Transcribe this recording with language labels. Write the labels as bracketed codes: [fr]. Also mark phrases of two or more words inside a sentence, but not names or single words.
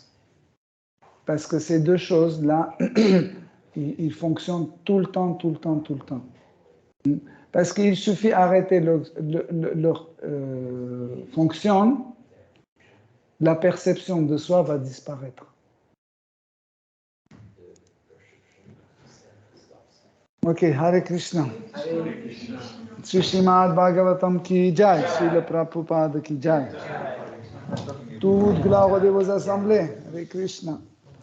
[fr] Parce que ces deux choses-là, ils fonctionnent tout le temps. Parce qu'il suffit d'arrêter leur fonction, la perception de soi va disparaître. Ok, Hare Krishna. [hi] Sri Srimad Bhagavatam ki jai, Srila Prabhupada ki jai. [fr] Toute gloire de vos assemblées. Hare Krishna.